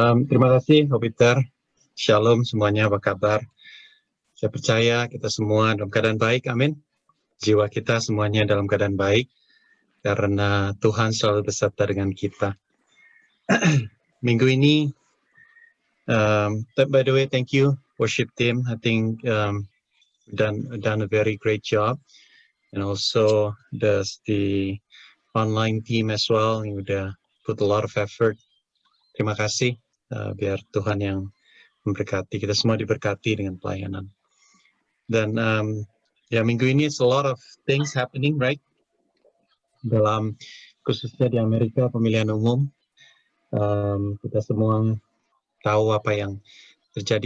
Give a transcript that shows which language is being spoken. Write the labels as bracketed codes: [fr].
[id] Terima kasih, Peter. Shalom semuanya, apa kabar? Saya percaya kita semua dalam keadaan baik, amin. Jiwa kita semuanya dalam keadaan baik, karena Tuhan selalu beserta dengan kita. Minggu ini, [en] by the way, thank you, worship team. I think done a very great job. And also the online team as well, [id] yang udah [en] put a lot of effort. [id] Terima kasih, biar Tuhan yang memberkati, kita semua diberkati dengan pelayanan. Dan ya minggu ini [en] it's a lot of things happening, right? [id] Dalam khususnya di Amerika pemilihan umum, kita semua tahu apa yang terjadi.